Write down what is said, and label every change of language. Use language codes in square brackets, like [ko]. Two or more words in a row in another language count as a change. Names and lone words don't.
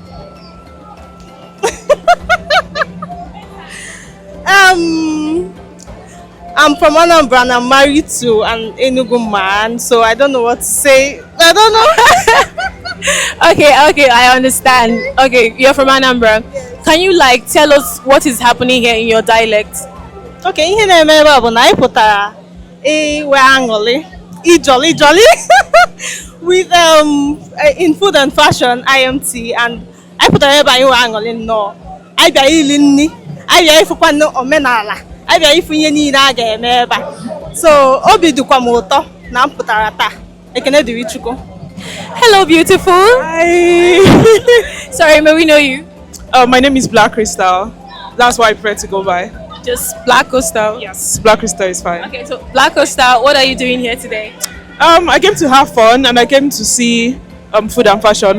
[en] I'm from Anambra and I'm married to an Enugu man, so I don't know what to say. I don't know. Okay, I understand. Okay, you're from Anambra. Can you tell us what is happening here in your dialect? [ig] Okay, ihe na-eme ebe a bụ na anyị pụtara iwe aṅụrị, [en] jolly with in food and fashion IMT, and [ig] anyị pụtara ebe anyị iwe aṅụrị nnọọ. Anyị bịara ili nri, anyị bịara ịfụkwa omenala, anyị bịara ịfụ ihe niile a ga-eme ebe a. So obi dịkwa m ụtọ na m pụtara taa. Ekene dịrị Chukwu. [en] Hello, beautiful. Hi. Sorry, may we know you? My name is Black Crystal. That's why I prefer to go by. Just Black Coastal? Yes, Black Crystal is fine. Okay, so Black Coastal, what are you doing here today? I came to have fun and I came to see food and fashion.